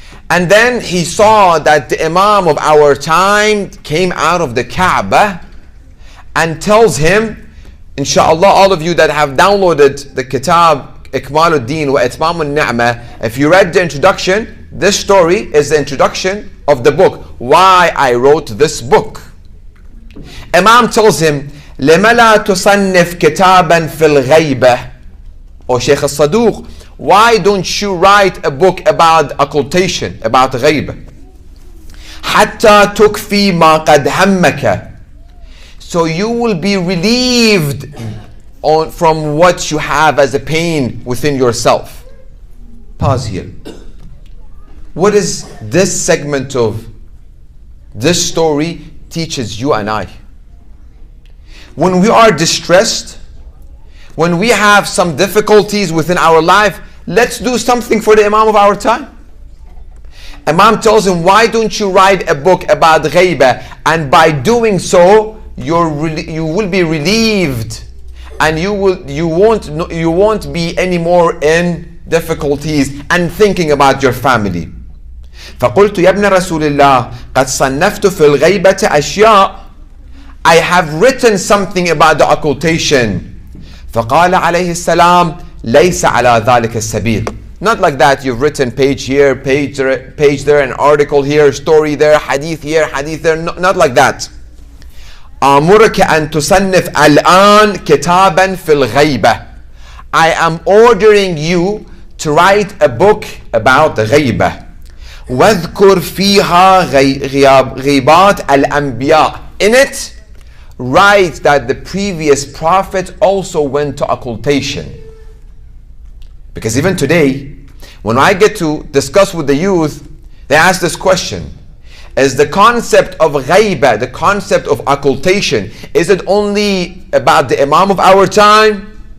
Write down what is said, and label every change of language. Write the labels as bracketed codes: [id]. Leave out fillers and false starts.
[en] And then he saw that the Imam of our time came out of the Kaaba and tells him, Inshallah, all of you that have downloaded the Kitab Ikmaluddin wa Itmam al-Ni'mah, if you read the introduction, this story is the introduction of the book, why I wrote this book. Imam tells him, [ar] لِمَ لَا تُصَنِّفْ كِتَابًا فِي الْغَيْبَةِ. [en] O Sheikh al-Saduq, why don't you write a book about occultation, about ghaib? [ar] حَتَّى تُكْفِي مَا قَدْ هَمَّكَ. [en] So you will be relieved from what you have as a pain within yourself. Pause here. What is this segment of This story teaches you and I. When we are distressed, when we have some difficulties within our life, let's do something for the Imam of our time. Imam tells him, why don't you write a book about ghaibah, and by doing so you will be relieved, and you won't be anymore in difficulties and thinking about your family. [ar] فقلت يا ابن رسول الله قد صنفت في الغيبة أشياء. [en] I have written something about the occultation. [ar] فقال عليه السلام ليس على ذلك السبيل. [en] Not like that, you've written page here, page there, an article here, story there, hadith here, hadith there. Not like that. [ar] آمرك أن تصنف الآن كتابا في الغيبة. [en] I am ordering you to write a book about غيبة. [ar] واذكر فيها غيبات الأنبياء. [en] In it, write that the previous prophets also went to occultation. Because even today, when I get to discuss with the youth, they ask this question: is the concept of ghaibah, the concept of occultation, is it only about the Imam of our time?